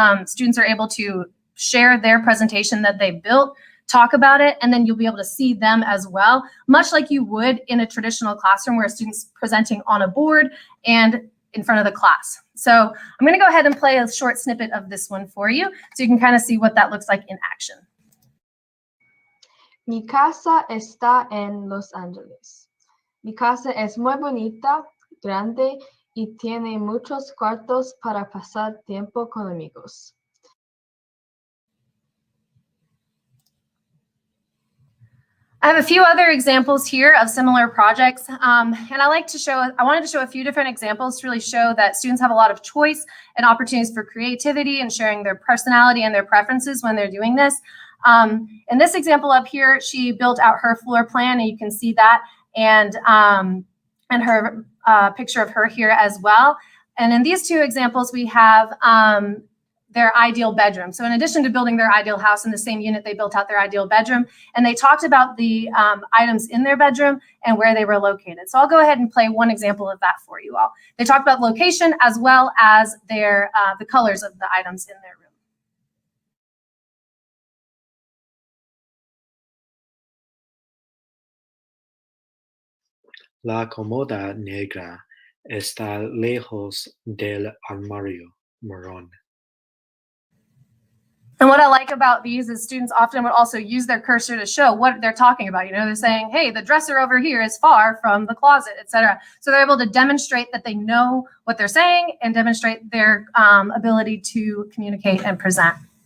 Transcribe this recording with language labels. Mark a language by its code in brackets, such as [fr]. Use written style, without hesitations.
[en] Students are able to share their presentation that they built, talk about it, and then you'll be able to see them as well, much like you would in a traditional classroom where a student's presenting on a board and in front of the class. So I'm going to go ahead and play a short snippet of this one for you so you can kind of see what that looks like in action. [es] Mi casa está en Los Ángeles. Mi casa es muy bonita, grande y tiene muchos cuartos para pasar tiempo con amigos. [en] I have a few other examples here of similar projects, and I wanted to show a few different examples to really show that students have a lot of choice and opportunities for creativity and sharing their personality and their preferences when they're doing this. In this example up here, she built out her floor plan, and you can see that, and her picture of her here as well. And in these two examples, we have their ideal bedroom. So in addition to building their ideal house in the same unit, they built out their ideal bedroom, and they talked about the items in their bedroom and where they were located. So I'll go ahead and play one example of that for you all. They talked about location as well as their the colors of the items in their room. [es] La cómoda negra está lejos del armario marrón. [en] And what I like about these is students often would also use their cursor to show what they're talking about. You know, they're saying, hey, the dresser over here is far from the closet, etc. So they're able to demonstrate that they know what they're saying and demonstrate their ability to communicate and present.